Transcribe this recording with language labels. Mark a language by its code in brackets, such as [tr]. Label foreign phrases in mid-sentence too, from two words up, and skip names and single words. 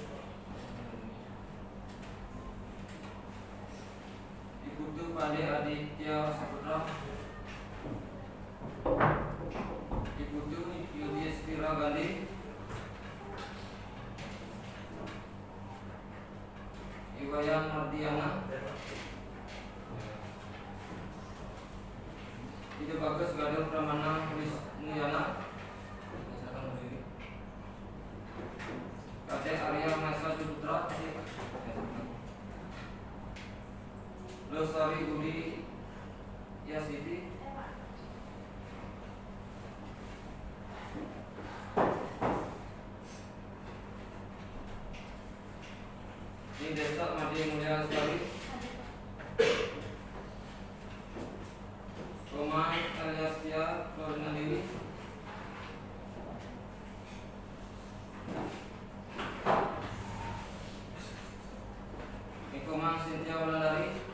[id] Iputu Pade Aditya Saputra, Iputu Yudhistira Gandhi, Iwayan Mardiana, Tio Bagus Galuh Pramana Wisnuyana. Silakan berdiri. Kadek Arya Masa Putra. Losari Budi Yasiti. Ini Desa Madi Mulya Sekali. Roman Aliastia Florina Dewi. Nikomang Sintia Wulandari.